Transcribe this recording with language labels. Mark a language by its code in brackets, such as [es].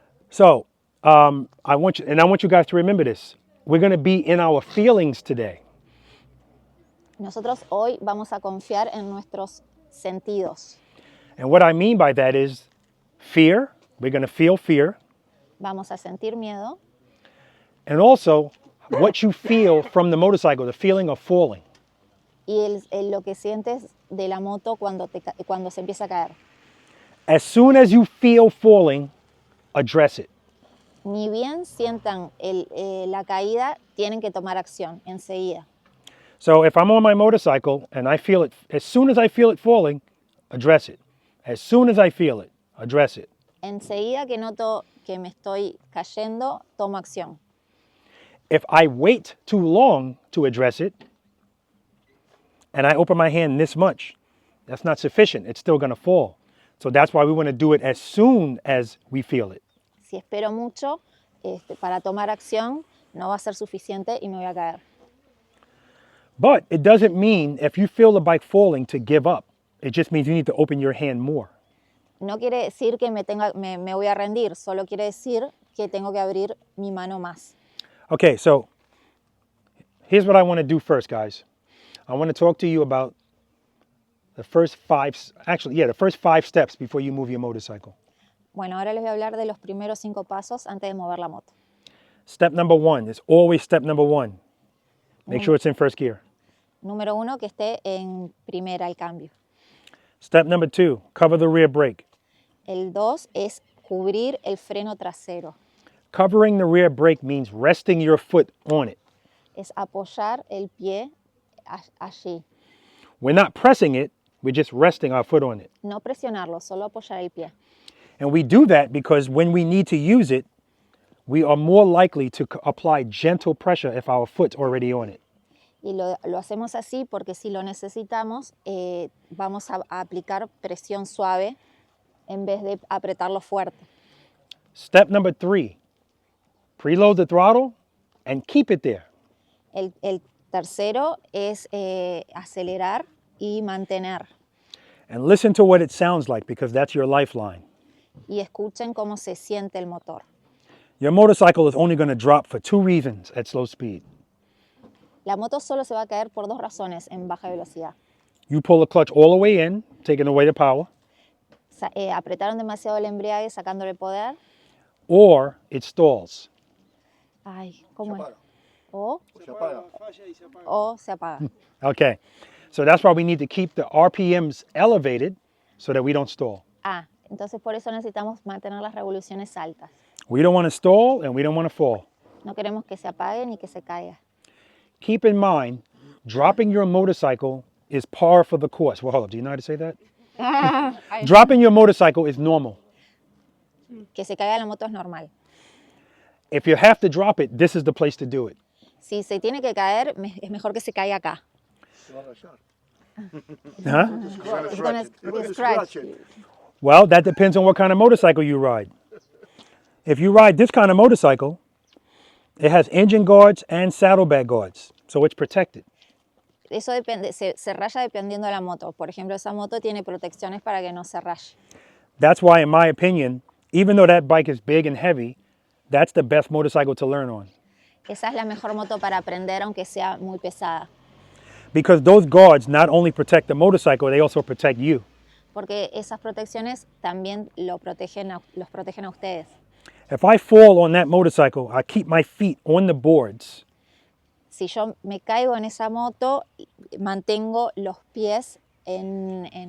[en] So I want you guys to remember this. We're going to be in our feelings today. [es] Nosotros hoy vamos a confiar en nuestros sentidos. [en] And what I mean by that is fear. We're going to feel fear. [es] Vamos a sentir miedo [en] And also what you feel from the motorcycle, the feeling of falling. [es] y lo que sientes de la moto cuando se empieza a caer. [en] As soon as you feel falling, address it. [es] Ni bien sientan la caída, tienen que tomar acción enseguida. [en] So if I'm on my motorcycle and I feel it, as soon as I feel it falling, address it. As soon as I feel it, address it. [es] Enseguida que noto que me estoy cayendo, tomo acción. [en] If I wait too long to address it, and I open my hand this much, that's not sufficient. It's still going to fall. So that's why we want to do it as soon as we feel it. [es] Si espero mucho para tomar acción, no va a ser suficiente y me voy a caer. [en] But it doesn't mean if you feel the bike falling to give up. It just means you need to open your hand more. [es] No quiere decir que me voy a rendir, solo quiere decir que tengo que abrir mi mano más. [en] Okay, so here's what I want to do first, guys. I want to talk to you about the first five steps before you move your motorcycle. [es] Bueno, ahora les voy a hablar de los primeros 5 pasos antes de mover la moto. [en] Step number 1 is always step number 1. Make sure it's in first gear. [es] Número 1, que esté en primera el cambio. [en] Step number 2, cover the rear brake. [es] El 2 es cubrir el freno trasero. [en] Covering the rear brake means resting your foot on it. [es] Es apoyar el pie allí. [en] We're not pressing it, we're just resting our foot on it. [es] No presionarlo, solo apoyar el pie. [en] And we do that because when we need to use it, we are more likely to apply gentle pressure if our foot's already on it. [es] Y lo hacemos así porque si lo necesitamos, vamos a aplicar presión suave en vez de apretarlo fuerte. [en] Step number 3, preload the throttle and keep it there. [es] El tercero es acelerar y mantener. [en] And listen to what it sounds like because that's your lifeline. [es] Y escuchen cómo se siente el motor. [en] Your motorcycle is only going to drop for 2 reasons at slow speed. [es] La moto solo se va a caer por 2 razones en baja velocidad. [en] You pull the clutch all the way in, taking away the power, [es] Apretaron demasiado el embriague sacándole poder. [en] or it stalls. [es] Ay, ¿cómo es? apaga. O Se apaga. se apaga. [en] Okay, so that's why we need to keep the RPMs elevated so that we don't stall. [es] Entonces por eso necesitamos mantener las revoluciones altas. [en] We don't want to stall and we don't want to fall. [es] No queremos que se apague ni que se caiga. [en] Keep in mind, dropping your motorcycle is par for the course. Well, hold up, do you know how to say that? Dropping your motorcycle is normal. [es] Que se caiga la moto es normal. [en] If you have to drop it, this is the place to do it. [es] Si se tiene que caer, es mejor que se caiga acá. Se va a rayar. Huh? [en] It's gonna scratch. Well, that depends on what kind of motorcycle you ride. If you ride this kind of motorcycle, it has engine guards and saddlebag guards, so it's protected. [es] Eso depende, se raya dependiendo de la moto. Por ejemplo, esa moto tiene protecciones para que no se raye. [en] That's why, in my opinion, even though that bike is big and heavy, that's the best motorcycle to learn on. [es] Esa es la mejor moto para aprender, aunque sea muy pesada. [en] Because those guards not only protect the motorcycle, they also protect you. [es] Porque esas protecciones también los protegen a ustedes. [en] If I fall on that motorcycle, I keep my feet on the boards. [es] Si yo me caigo en esa moto, mantengo los pies en